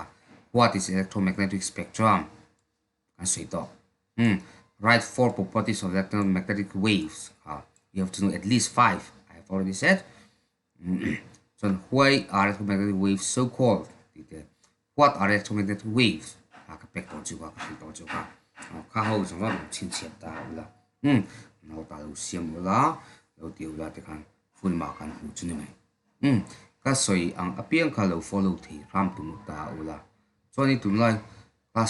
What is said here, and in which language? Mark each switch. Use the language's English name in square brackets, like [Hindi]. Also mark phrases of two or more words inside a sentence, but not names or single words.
[English] What is electromagnetic spectrum? And say to. Write 4 properties of electromagnetic waves. You have to know at least 5. I have already said. So why are electromagnetic waves so called? What are electromagnetic waves? [Mizo] Ka soi ang apiang ka lo follow thi ram tu ta ula choni tum lai class